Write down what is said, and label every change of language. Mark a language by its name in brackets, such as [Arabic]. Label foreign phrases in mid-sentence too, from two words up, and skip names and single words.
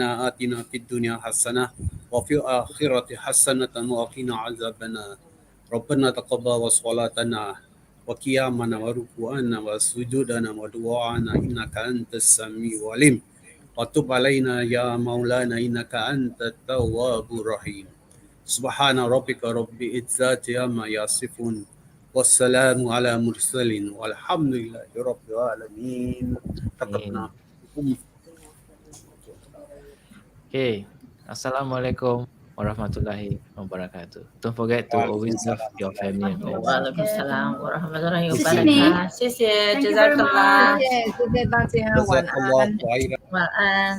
[Arabic] آتنا في الدنيا حسنة وفي الآخرة حسنة وقنا عذاب النار ربنا تقبل صلاتنا وقيامنا وركوعنا وسجودنا ودعاءنا إنك أنت السميع العليم وتب علينا يا مولانا إنك أنت التواب الرحيم سبحان ربك رب العزة عما يصفون والسلام على المرسلين والحمد لله رب العالمين [English] Okay. [Arabic] السلام عليكم ورحمة الله وبركاته. [English] Don't forget to always love your family and friends. [Arabic] وعليكم السلام ورحمة الله [Chinese] 谢谢你 [Arabic] wabarakatuh. [Chinese] 谢谢 [English] Thank you very [Arabic] Jazakallah. [Chinese] 谢谢大家，晚 [Arabic] جزاك الله [Chinese] 安。 [Arabic] خيرا [Chinese] 晚安。